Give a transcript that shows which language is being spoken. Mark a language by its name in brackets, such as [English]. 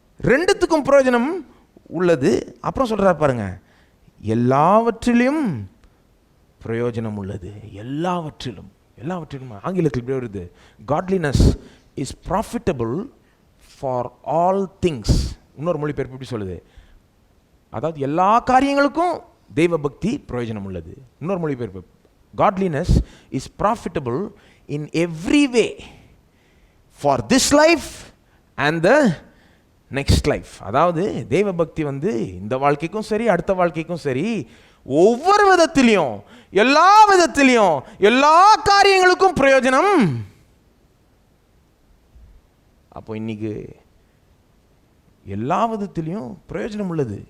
[Tamil] ரெண்டுத்துக்கும் பிரயோஜனம் உள்ளது. அப்புறம் சொல்கிறார் பாருங்க, எல்லாவற்றிலும் பிரயோஜனம் உள்ளது. எல்லாவற்றிலும் ஆங்கிலத்தில் இப்படி வருது, [English] Godliness is profitable for all things. [Tamil] இன்னொரு மொழிபெயர்ப்பு எப்படி சொல்லுது? அதாவது எல்லா காரியங்களுக்கும் தெய்வ பக்தி பிரயோஜனம் உள்ளது. இன்னொரு மொழிபெயர்ப்பு, [English] godliness is profitable in every way for this life and the next life. [Tamil] அதாவது தெய்வ பக்தி இந்த வாழ்க்கைக்கும் சரி அடுத்த வாழ்க்கைக்கும் சரி ஒவ்வொரு விதத்திலையும் எல்லா விதத்திலையும் எல்லா காரியங்களுக்கும் பிரயோஜனம். அப்போ இன்னைக்கு எல்லா விதத்திலையும் பிரயோஜனம் உள்ளது.